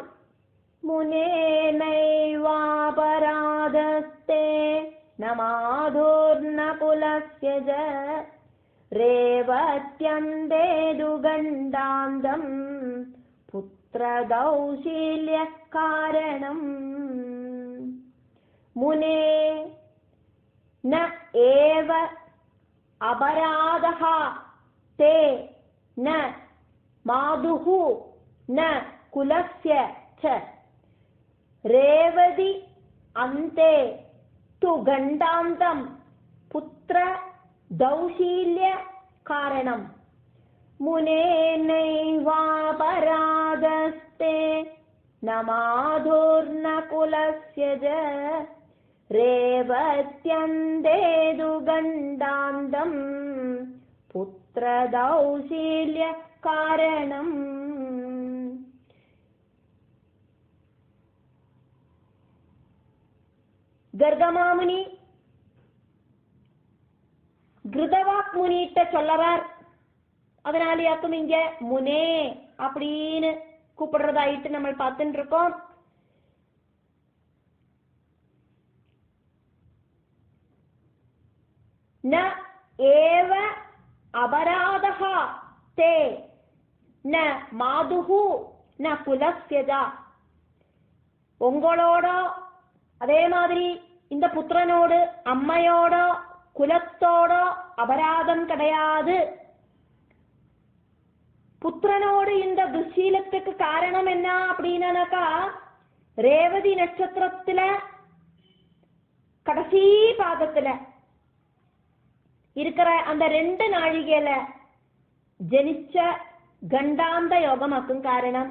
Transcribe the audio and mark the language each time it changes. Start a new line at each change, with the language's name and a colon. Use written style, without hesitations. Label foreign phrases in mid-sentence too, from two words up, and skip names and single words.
Sanskrit: मुने नैवापराधस्ते नमातुर्न कुलस्यज रेवत्यन्तेतु गण्डान्तम् पुत्रदौशील्य कारणम्. முனே न एव अपराधः ते न मातुः न कुलस्य च रेवति अन्ते तु गण्डान्तं पुत्र दौशील्य कारणम्. मुने नैवापराधस्ते न मातुर्न कुलस्य च रेवत्यन्तेदु गण्डान्तं पुत्रदौशील्य कारणम्.
Tamil: கர்கமாமுனி கிருதவாக் முனிட்ட சொல்லறார். அதனாலயாக்கும் இங்க முனே அப்படின்னு கூப்பிடுறதாயிட்டு நம்ம பார்த்துட்டு இருக்கோம்.
Sanskrit: न एव अपराधः ते न मातुः न कुलस्यज.
Tamil: உங்களோட அதே மாதிரி இந்த புத்திரனோடு அம்மையோட குலத்தோட அபராதம் கிடையாது. புத்திரனோடு இந்த துஷீலத்துக்கு காரணம் என்ன அப்படின்னாக்கா, ரேவதி நட்சத்திரத்துல கடைசி பாதத்துல இருக்கிற அந்த 2 நாழிகையில ஜனிச்ச கண்டாந்த யோகமாக்கும் காரணம்.